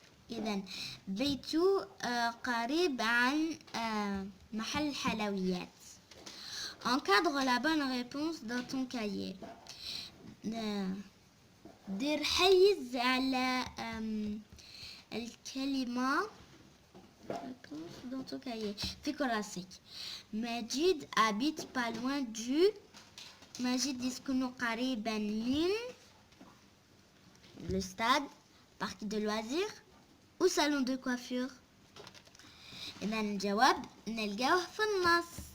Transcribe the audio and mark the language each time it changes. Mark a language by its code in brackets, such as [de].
[ar] إذن بيته قريب عن محل الحلويات. [fr] Encadre la bonne réponse dans ton cahier. [ar] دير حيز على الكلمة [fr] dans ton cahier. [ar] في كراسيك. [fr] ماجد habite pas loin du. ماجد [ar] يسكن قريبا من [fr] le stade, parc de loisirs ou salon de coiffure. [ar] إذا الجواب نلقاه في النص.